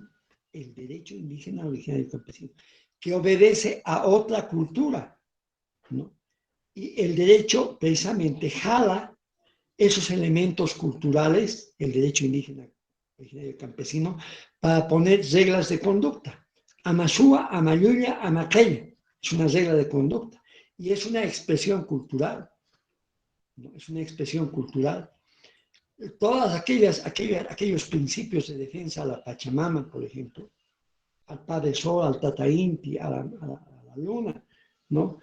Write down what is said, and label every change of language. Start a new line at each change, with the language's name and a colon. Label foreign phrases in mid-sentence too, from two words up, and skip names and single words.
Spanish: El derecho indígena originario campesino, que obedece a otra cultura, ¿no? Y el derecho precisamente jala esos elementos culturales, el derecho indígena originario campesino, para poner reglas de conducta.
Quechua: Amasúa, amayuya, amaqueya.
Spanish: Es una regla de conducta y es una expresión cultural. ¿No? Es una expresión cultural. Todas aquellos principios de defensa a la Pachamama, por ejemplo, al Padre Sol, al
Quechua: Tata Inti,
Spanish: a la Luna, ¿no?